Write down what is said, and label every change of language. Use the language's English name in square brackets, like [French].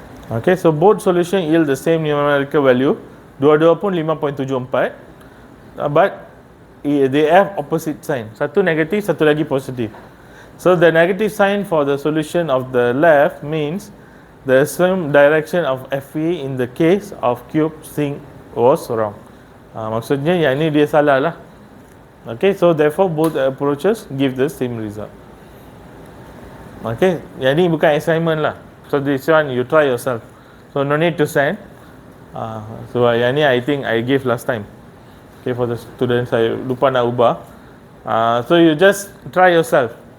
[English] Okay, so both solution yield the same numerical value. [Malay] Dua-dua pun 5.74, [English] but they have opposite sign. [Malay] Satu negatif, satu lagi positif. [English] So the negative sign for the solution of the left means the same direction of Fe in the case of cube sink was wrong. [Malay] Maksudnya yang ini dia salah lah. [English] Okay, so therefore both approaches give the same result. Okay, [Malay] yang ini bukan assignment lah. [English] So this one you try yourself. So no need to send. So yang ini I think I gave last time. Okay, for the students [Malay] saya lupa nak ubah. [English] So you just try yourself.